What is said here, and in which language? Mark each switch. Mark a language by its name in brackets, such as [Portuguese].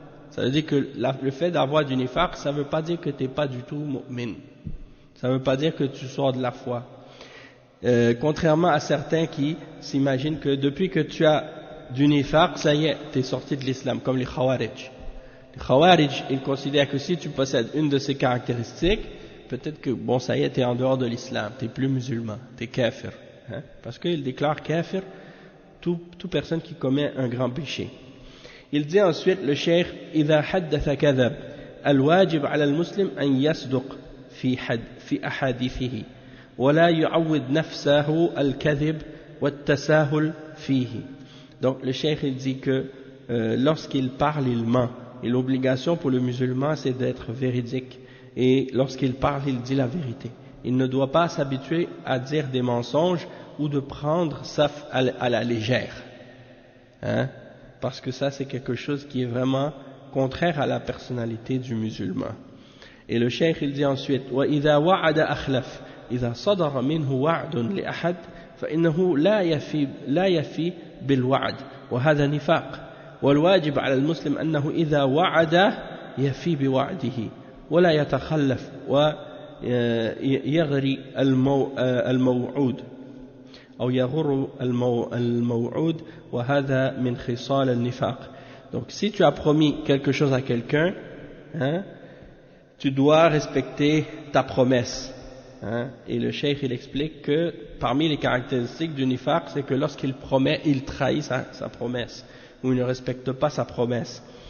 [French] Ça veut dire que le fait d'avoir du nifaq, ça ne veut pas dire que tu n'es pas du tout mu'min, ça ne veut pas dire que tu sors de la foi, contrairement à certains qui s'imaginent que depuis que tu as du nifaq, ça y est, tu es sorti de l'islam, comme les khawarij. Les khawarij, ils considèrent que si tu possèdes une de ces caractéristiques, peut-être que bon ça y est, tu es en dehors de l'islam, tu n'es plus musulman, tu es kafir, parce qu'ils déclarent kafir toute personne qui commet un grand péché. Il dit ensuite le cheikh [Arabic] إذا حدث كذب الواجب على المسلم أن يصدق في أحاديثه ولا يعود نفسه الكذب والتساهل فيه. [French] Donc le cheikh il dit que lorsqu'il parle il ment, et l'obligation pour le musulman c'est d'être véridique, et lorsqu'il parle il dit la vérité. Il ne doit pas s'habituer à dire des mensonges ou de prendre ça à la légère, parce que ça c'est quelque chose qui est vraiment contraire à la personnalité du musulman. Et le cheikh il dit ensuite [Arabic] وَإِذَا وَعَدَ أَخْلَفَ إِذَا صَدَرَ مِنْهُ وَعْدٌ لِأَحَدٍ فإنه لا يفي بالوعد وهذا نفاق والواجب على المسلم أنه إذا وعد يفي بوعده ولا يتخلف ويغري الموعود أو يغر الموعود وهذا من خصال النفاق. [French] Donc si tu as promis quelque chose à quelqu'un, hein, tu dois respecter ta promesse. Hein, et le cheikh il explique que parmi les caractéristiques du nifaq, c'est que lorsqu'il promet, il trahit sa promesse, ou il ne respecte pas sa promesse.